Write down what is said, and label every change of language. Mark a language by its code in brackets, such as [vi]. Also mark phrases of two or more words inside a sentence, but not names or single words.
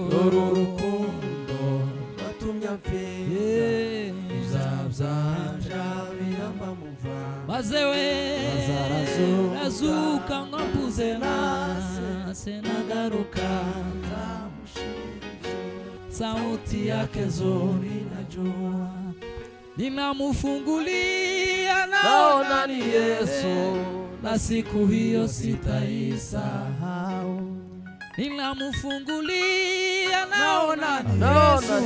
[rw] Dore urukundo rwatumye apfira. [en] Yeah. [rw] Ibyaha byanje abihamba muva. Maze we, Maze arazuka arazuka ngo ambuze nase. nagaruka nzamushimira ibyo. [sw] Sauti yake nzuri najua. Ninamufungulia Naona naona ni Yesu. na siku hiyo sitaisahau. Ninamufungulia naona ni Naona Yesu.